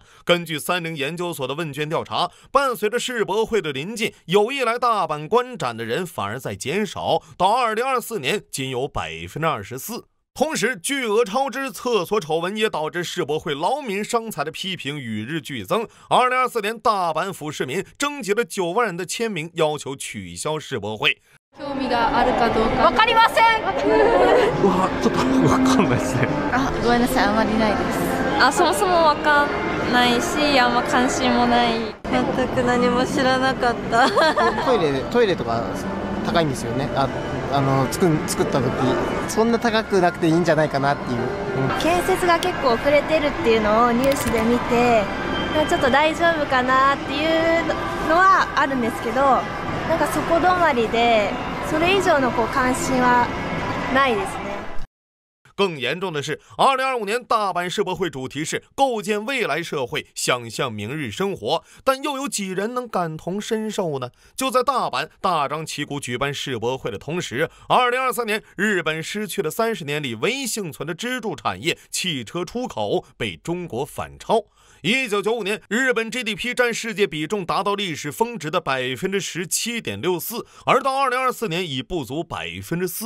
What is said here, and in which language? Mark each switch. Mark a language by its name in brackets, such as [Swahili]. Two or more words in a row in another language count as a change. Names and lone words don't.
[Chinese] 根据30研究所的问卷调查，伴随着世博会的临近，有意来大阪观展的人反而在减少，到2024年仅有24%。同时，巨额超支、厕所丑闻也导致世博会劳民伤财的批评与日俱增。2024年，大阪府市民征集了9万人的签名，要求取消世博会。 [Japanese] 興味があるかどうか。わかりません。ちょっとわかんないですね。ごめんなさい、あまりないです。そもそもわかんないし、あんま関心もない。全く何も知らなかった。トイレとか高いんですよね。作った時そんな高くなくていいんじゃないかなっていう、建設が結構遅れてるっていうのをニュースで見て、ちょっと大丈夫かなっていうのはあるんですけど、なんかそこ止まりでそれ以上の関心はないですね。 [Chinese] 更严重的是，2025年大阪世博会主题是构建未来社会，想象明日生活，但又有几人能感同身受呢？就在大阪大张旗鼓举办世博会的同时，2023年日本失去了30年里唯一幸存的支柱产业汽车出口被中国反超。1995年，日本 GDP 占世界比重达到历史峰值的 17.64%， 而到2024年已不足 4%。